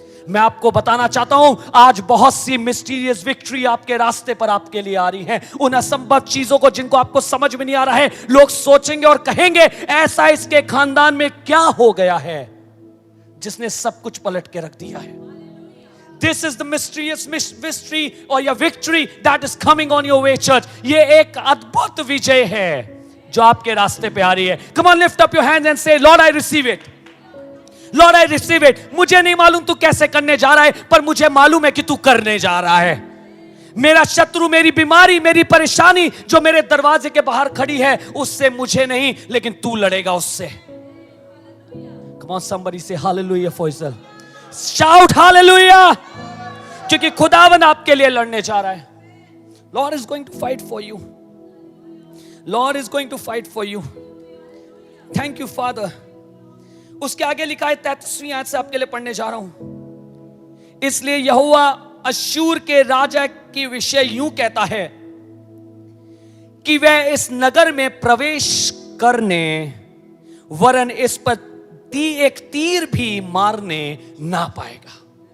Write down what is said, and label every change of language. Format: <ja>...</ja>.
<hi>मैं आपको बताना चाहता हूं आज बहुत सी मिस्टीरियस विक्ट्री आपके रास्ते पर आपके लिए आ रही है। उन असंभव चीजों को जिनको आपको समझ में नहीं आ रहा है, लोग सोचेंगे और कहेंगे ऐसा इसके खानदान में क्या हो गया है जिसने सब कुछ पलट के रख दिया है।</hi> <en>This is the mysterious mystery or your victory that is coming on your way, church.</en> <hi>ये एक अद्भुत विजय है जो आपके रास्ते पे आ रही है।</hi> <en>Come on, lift up your hands and say, Lord, I receive it. Lord, I receive it.</en> <hi>मुझे नहीं मालूम तू कैसे करने जा रहा है, पर मुझे मालूम है कि तू करने जा रहा है। मेरा शत्रु, मेरी बीमारी, मेरी परेशानी जो मेरे दरवाजे के बाहर खड़ी है, उससे मुझे नहीं, लेकिन तू लड़ेगा उससे।</hi> <en>Come on, somebody say hallelujah, Faisal. Shout hallelujah.</en> <hi>क्योंकि खुदावन आपके लिए लड़ने जा रहा है।</hi> <en>Lord is going to fight for you. Lord is going to fight for you. Thank you, Father.</en> <hi>उसके आगे लिखा है 33वीं आयत से आपके लिए पढ़ने जा रहा हूं। इसलिए यहोवा अश्शूर के राजा की विषय यूं कहता है कि वह इस नगर में प्रवेश करने वरन इस पर एक तीर भी मारने ना पाएगा।</hi>